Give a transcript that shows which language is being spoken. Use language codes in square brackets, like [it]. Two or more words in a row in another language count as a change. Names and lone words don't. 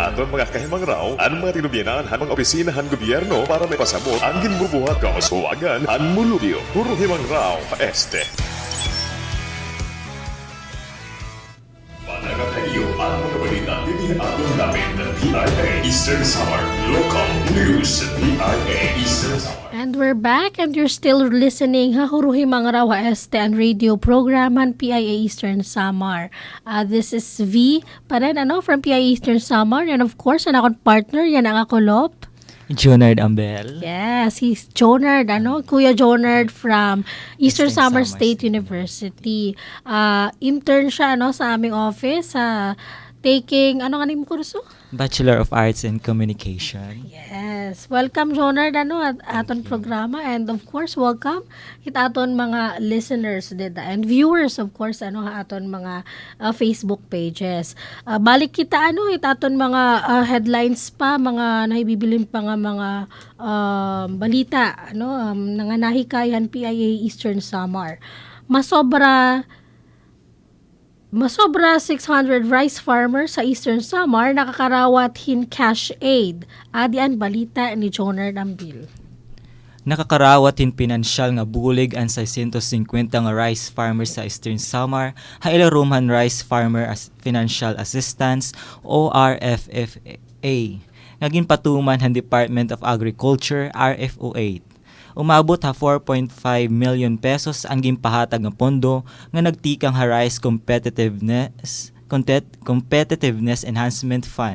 [war] Aton mga kahimang raw ang mga tinubyanan han mga opisinahan gobyerno para may pasabot ang ginbubuhat kauswagan ang mulubyo. Puro himang raw haeste. Panagakayo ang mga balita din aton namin ng PIA Eastern Samar Local News. PIA Eastern Samar. [en] And we're back and you're still listening Hahuruhi Mga Rawa Este and radio program han PIA Eastern Samar. This is V pa rin from PIA Eastern Samar, and of course [war] ang akong partner yan ang akolop. [en] Jonard Ambel. Yes, he's Jonard, Kuya Jonard from Eastern Samar State University. [war] Intern siya, sa aming office, taking, ano nga name kurso? [en] Bachelor of Arts in Communication. [war] Yes. Welcome, Jonard, at aton programa. [en] And of course, welcome [war] it aton mga [en] listeners dita and viewers, of course, [war] aton mga Facebook pages. Balik kita, it aton mga headlines pa, mga nahibibilin pa nga mga balita, nanganahi PIA Eastern Samar. Masobra 600 rice farmers sa Eastern Samar nakakarawat hin cash aid. Adian balita ni Jonard Ambil. Nakakarawat hin pinansyal nga bulig ang 650 nga rice farmers sa Eastern Samar, hailarumhan Rice Farmer Financial Assistance o RFFA. Naging patuman ang Department of Agriculture, RFO8. Umabot 4.5 million pesos ang gimpahatag nga pondo nga nagtikang rice competitiveness Competitiveness Enhancement Fund.